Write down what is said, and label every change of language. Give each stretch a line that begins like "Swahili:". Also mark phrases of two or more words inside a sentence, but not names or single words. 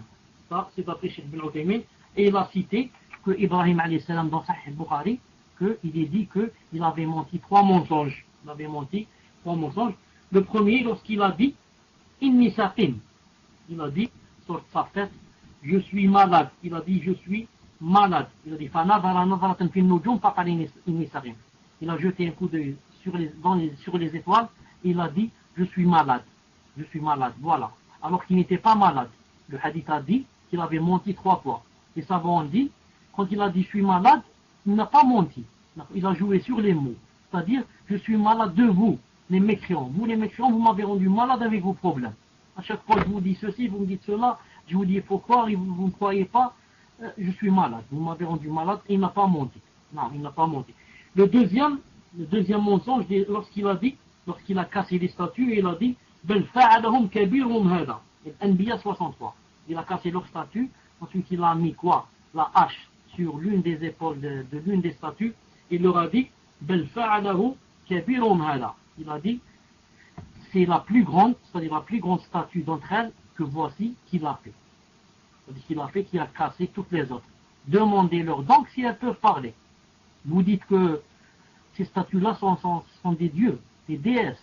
French: Ça, c'est d'après Cheikh Ibn Uthaymin. Et il a cité que Ibrahim
Arabic: عليه السلام
French: dans Sahih Bukhari, qu'il est dit qu'il avait menti trois mensonges. Il avait menti trois mensonges. Le premier, lorsqu'il a dit
Arabic: إني سقيم,
French: il a dit sur sa tête, je suis malade. Il a dit je suis malade. Il a dit
Arabic: فنظر نظرة في النجوم فقال إني سقيم.
French: Il a jeté un coup d'œil sur les étoiles. Il a dit je suis malade. Je suis malade. Voilà. Alors qu'il n'était pas malade. Le hadith a dit qu'il avait menti trois fois. Les savants ont dit, quand il a dit je suis malade, il n'a pas menti. Il a joué sur les mots. C'est-à-dire, je suis malade de vous, les mécréants. Vous, les mécréants, vous m'avez rendu malade avec vos problèmes. À chaque fois, je vous dis ceci, vous me dites cela, je vous dis pourquoi, et vous ne croyez pas, je suis malade. Vous m'avez rendu malade, et il n'a pas menti. Non, il n'a pas menti. Le deuxième mensonge, lorsqu'il a cassé les statues, il a dit,
Arabic: بل فعله كبيرهم هذا.
French: Anbiya 63. Il a cassé leur statue, ensuite il a mis quoi? La hache sur l'une des épaules de l'une des statues, il leur a dit
Arabic: بل فعله كبيرهم هذا.
French: Il a dit c'est la plus grande, c'est-à-dire la plus grande statue d'entre elles que voici qu'il a fait. C'est-à-dire qu'il a fait, qu'il a cassé toutes les autres. Demandez-leur donc si elles peuvent parler. Vous dites que ces statues-là sont des dieux, des déesses.